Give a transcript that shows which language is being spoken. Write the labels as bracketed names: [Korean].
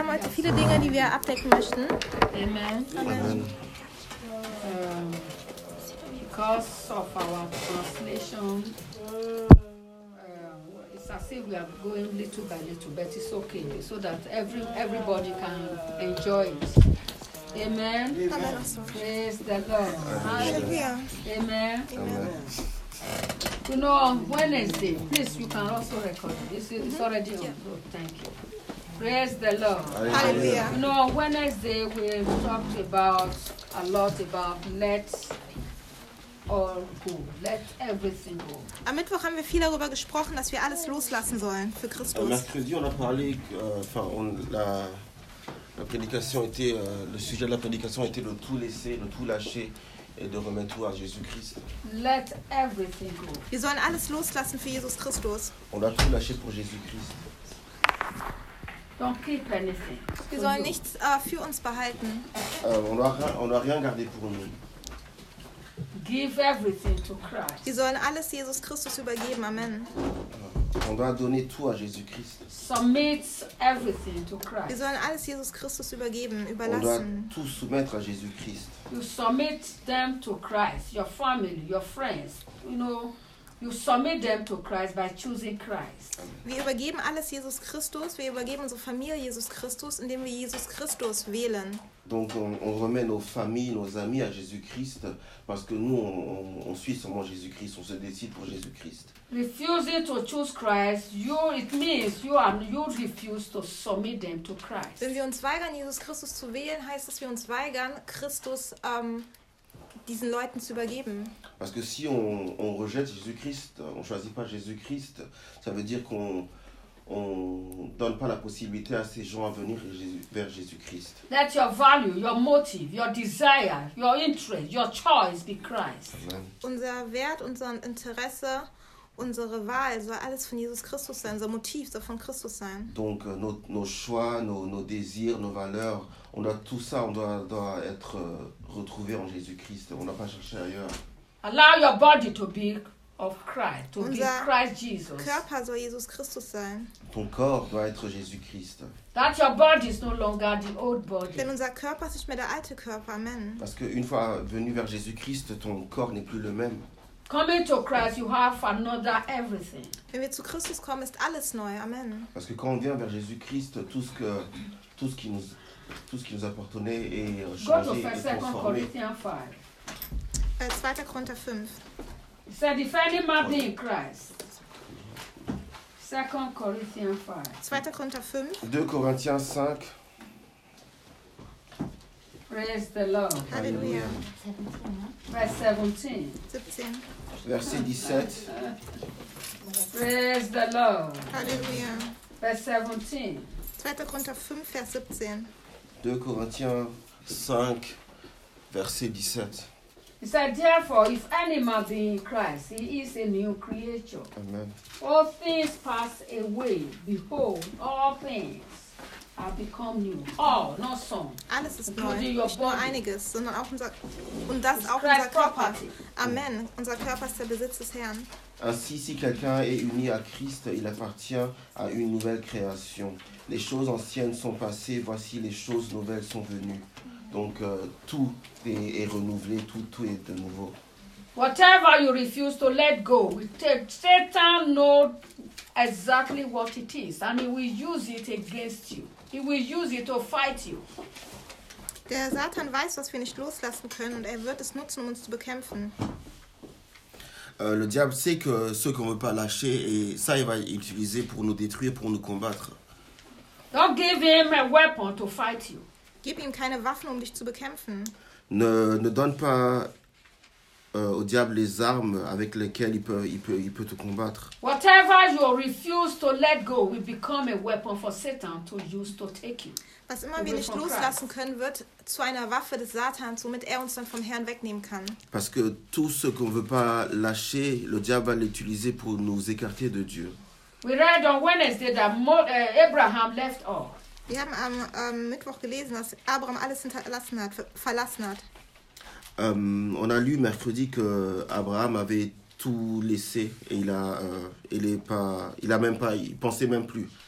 [German] haben heute viele Dinge, die wir abdecken möchten. [English] Amen. Because of our translation, it's as if we are going little by little, but it's okay, so that everybody can enjoy it. Amen. Amen. Praise the Lord. Hallelujah. Amen. Amen. You know, on Wednesday, please, you can also record it. It's already on. Yeah. Oh, thank you. Praise the Lord. Hallelujah. You know, on Wednesday, we talked about a lot about let all go. Let everything go. [German] Am Mittwoch haben wir viel darüber gesprochen, dass wir alles loslassen sollen für Christus. [French] Mercredi, on a parlé, la prédication était, le sujet de la prédication était de tout laisser, de tout lâcher. Et de remettre tout à Jésus-Christ. [English] Let everything go. [German] Wir sollen alles loslassen für Jesus Christus. [French] On doit tout lâcher pour Jésus-Christ. [English] Don't keep anything. [German] Wir sollen nichts für uns behalten. [French] On doit rien garder pour nous. [English] Give everything to Christ. [German] Wir sollen alles Jesus Christus übergeben. [English] Amen. [French] On doit donner tout à Jésus-Christ. [English] Submit everything to Christ. [German] Wir sollen alles Jesus Christus übergeben, überlassen. [French] On doit tout soumettre à Jésus-Christ. [English] You submit them to Christ, your family, your friends. You know, you submit them to Christ by choosing Christ. [German] Wir übergeben alles Jesus Christus, wir übergeben unsere Familie Jesus Christus, indem wir Jesus Christus wählen. [French] Donc on remet nos familles, nos amis à Jésus-Christ, parce que nous, on suit seulement Jésus-Christ, on se décide pour Jésus-Christ. [English] Refusing to choose Christ, you refuse to submit them to Christ. [German] Wenn wir uns weigern, Jesus Christus zu wählen, heißt das, wir uns weigern, Christus diesen Leuten zu übergeben. [French] Parce que si on rejette Jésus-Christ, on choisit pas Jésus-Christ, ça veut dire qu'on on donne pas la possibilité à ces gens à venir vers Jésus-Christ. [English] Let your value, your motive, your desire, your interest, your choice be Christ. Amen. [German] Unser Wert, unser Interesse, unsere Wahl soll alles von Jesus Christus sein, unser Motiv soll von Christus sein. [French] Donc nos choix, nos désirs, nos valeurs, on doit tout ça, on doit être retrouvé en Jésus-Christ, on n'a pas cherché ailleurs. [English] Allow your body to be of Christ, to be Christ Jesus. [German] Unser Körper soll Jesus Christus sein. [French] Ton corps doit être Jésus-Christ. [English] That your body is no longer the old body. [German] Denn unser Körper ist nicht mehr der alte Körper, amen. [French] Parce que une fois venu vers Jésus-Christ, ton corps n'est plus le même. [English] Coming to Christ, you have another everything. [German] Wenn wir zu Christus kommen, ist alles neu. [English] Amen. [French] Parce que quand on vient vers Jésus-Christ, tout ce qui nous appartenait est changé, est transformé. 2 Corinthiens 5. 2 Corinthiens 5. [English] He said, if any man be in Christ. [French] 2 Corinthiens 5. 2 Corinthiens 5. 2 Corinthiens 5. [English] Praise the Lord. Hallelujah. Verse 17. [French] Verset 17. [English] Praise the Lord. Hallelujah. Verse 17. [German] 2 Korinther 5, Vers 17. [French] 2 Corinthiens 5, verset 17. [English] He said, therefore, if any man be in Christ, he is a new creature. Amen. All things pass away. Behold, all things have become new. All, not some. [German] Alles ist neu. Nicht nur einiges, sondern auch unser und das auch unser Körper. Amen. Unser Körper ist der Besitz des Herrn. [French] Ainsi, si quelqu'un est uni à Christ, il appartient à une nouvelle création. Les choses anciennes sont passées, voici les choses nouvelles sont venues. Donc tout est renouvelé, tout est de nouveau. [English] Whatever you refuse to let go, Satan knows exactly what it is, and he will use it against you. He will use it to fight you. [German] Der Satan weiß, was wir nicht loslassen können, und er wird es nutzen, um uns zu bekämpfen. [French] Le diable sait que ce qu'on veut pas lâcher, et ça, il va utiliser pour nous détruire, pour nous combattre. [English] Don't give him a weapon to fight you. [German] Gib ihm keine Waffen, um dich zu bekämpfen. [French] Ne donne pas au diable les armes avec lesquelles il peut te combattre. [English] Whatever you refuse to let go will become a weapon for Satan to use to take you. [German] Was immer wir nicht loslassen können, wird zu einer Waffe des Satans, womit er uns dann vom Herrn wegnehmen kann. [French] Parce que tout ce qu'on veut pas lâcher, le diable va l'utiliser pour nous écarter de Dieu. [English] We read on Wednesday that Abraham left all. [German] Wir haben am Mittwoch gelesen, dass Abraham alles hinterlassen hat, verlassen hat. [French] On a lu mercredi que Abraham avait tout laissé et il a même pas, il pensait même plus